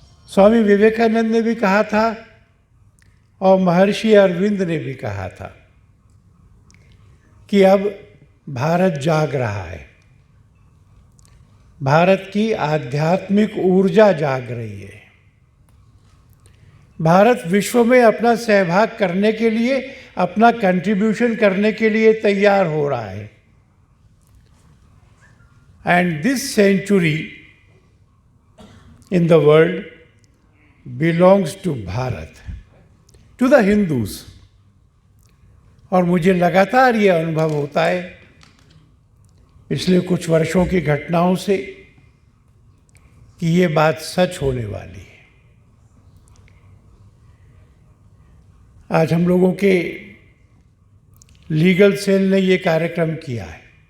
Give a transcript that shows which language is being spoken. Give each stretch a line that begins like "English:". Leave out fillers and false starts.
Hindi: स्वामी विवेकानंद ने भी कहा था और महर्षि अरविंद ने भी कहा था कि अब भारत जाग रहा है, भारत की आध्यात्मिक ऊर्जा जाग रही है, भारत विश्व में अपना सहभाग करने के लिए, अपना कंट्रीब्यूशन करने के लिए तैयार हो रहा है।
English: And this century in the world belongs to Bharat, to the Hindus।
Hindi: और मुझे लगातार ये अनुभव होता है पिछले कुछ वर्षों की घटनाओं से कि ये बात सच होने वाली है। आज हम लोगों के लीगल सेल ने ये कार्यक्रम किया है।